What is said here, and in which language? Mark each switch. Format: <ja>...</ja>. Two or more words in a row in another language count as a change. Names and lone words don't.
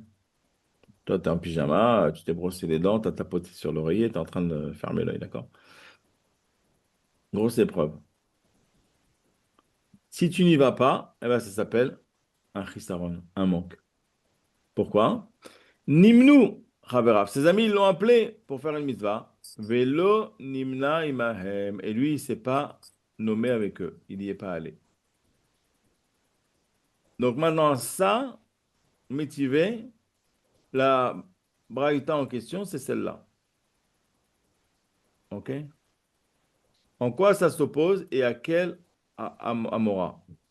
<fr>Toi, tu es en pyjama, tu t'es brossé les dents, tu as tapoté sur l'oreiller, tu es en train de fermer l'œil, d'accord? Grosse épreuve. Si tu n'y vas pas, eh ben, ça s'appelle un chisaron, un manque.</fr> <he>Pourquoi? נמנו חבריו.</he> <fr>Ses amis, ils l'ont appelé pour faire une mitzvah.</fr> <he>ולא נמנה עמהם.</he> <fr>Et lui, il ne s'est pas nommé avec eux. Il n'y est pas allé. Donc maintenant, ça, métivé, la braïta en question, c'est celle-là. OK? En quoi ça s'oppose et à quel Amora?</fr>